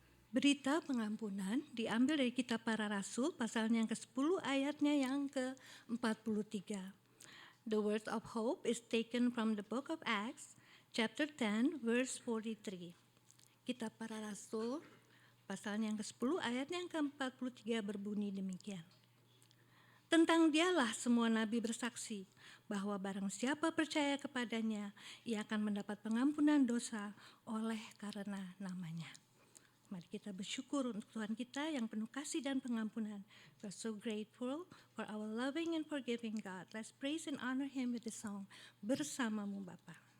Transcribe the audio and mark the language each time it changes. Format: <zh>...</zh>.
<id>Berita pengampunan diambil dari kitab Para Rasul pasalnya yang ke-10 ayatnya yang ke-43.</id> <en>The word of hope is taken from the book of Acts chapter 10 verse 43.</en> <id>Kitab Para Rasul pasalnya yang ke-10 ayatnya yang ke-43 berbunyi demikian. Tentang dialah semua nabi bersaksi bahwa barang siapa percaya kepadanya, ia akan mendapat pengampunan dosa oleh karena namanya. Mari kita bersyukur untuk Tuhan kita yang penuh kasih dan pengampunan.</id> <en>We are so grateful for our loving and forgiving God. Let's praise and honor Him with the song Bersamamu Bapa.</en>